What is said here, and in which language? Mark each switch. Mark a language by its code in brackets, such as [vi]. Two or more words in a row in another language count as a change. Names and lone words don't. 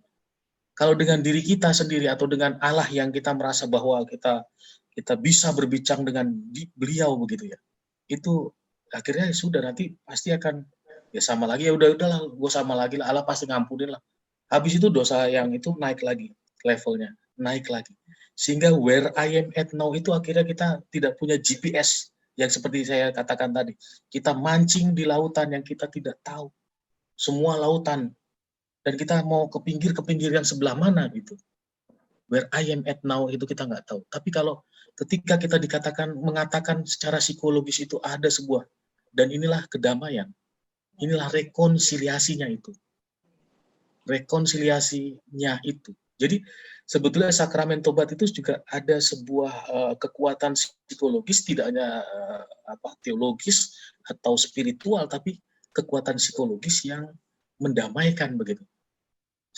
[id] Kalau dengan diri kita sendiri atau dengan Allah yang kita merasa bahwa kita bisa berbincang dengan beliau begitu ya. Itu akhirnya sudah nanti pasti akan ya sama lagi, ya udahlah gue sama lagi lah, Allah pasti ngampunin lah. Habis itu dosa yang itu naik lagi levelnya, naik lagi, sehingga [en] where I am at now [id] itu akhirnya kita tidak punya GPS yang seperti saya katakan tadi, kita mancing di lautan yang kita tidak tahu semua lautan dan kita mau ke pinggir yang sebelah mana gitu. [en] Where I am at now [id] itu kita nggak tahu. Tapi kalau ketika kita mengatakan secara psikologis itu ada sebuah, dan inilah kedamaian. Inilah rekonsiliasinya itu. Rekonsiliasinya itu. Jadi sebetulnya sakramen tobat itu juga ada sebuah kekuatan psikologis, tidak hanya teologis atau spiritual, tapi kekuatan psikologis yang mendamaikan begitu.